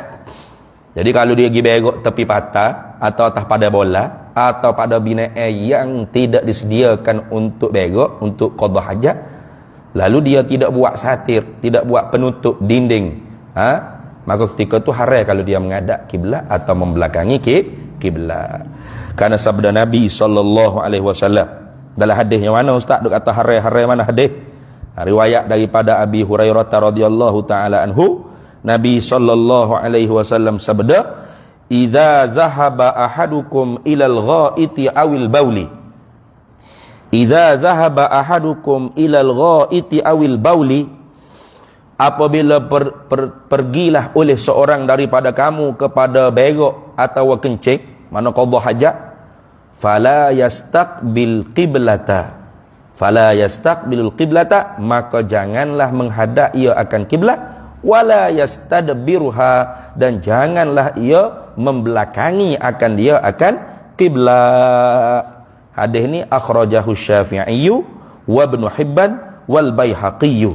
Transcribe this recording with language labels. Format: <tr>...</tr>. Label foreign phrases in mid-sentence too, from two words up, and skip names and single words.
<ms>Jadi kalau dia pergi berok tepi patah atau atas pada bola atau pada binaan yang tidak disediakan untuk berok, untuk qada hajat, lalu dia tidak buat satir, tidak buat penutup dinding, maka ketika itu haram kalau dia menghadap kiblat atau membelakangi kiblat. Karena sabda Nabi SAW dalam hadis yang mana ustaz duk kata haram mana hadis? Riwayat daripada Abi Hurairah</ms> <ar>رضي الله تعالى عنه,</ar> <ms>Nabi SAW sabda,</ms> <ar>"إذا ذهب أحدكم إلى الغائط أو البول." إذا ذهب أحدكم إلى الغائط أو البول,</ar> <ms>apabila pergilah oleh seorang daripada kamu kepada berok atau kencing, mana qada hajat,</ms> <ar>فلا يستقبل القبلة. فلا يستقبل القبلة,</ar> <ms>maka janganlah menghadap ia akan kiblat,</ms> <ar>ولا يستدبرها,</ar> <ms>dan janganlah ia membelakangi akan dia akan kiblat. Hadis ni akhrajahu Syafi'i wa Ibnu Hibban wal Baihaqi.</ms>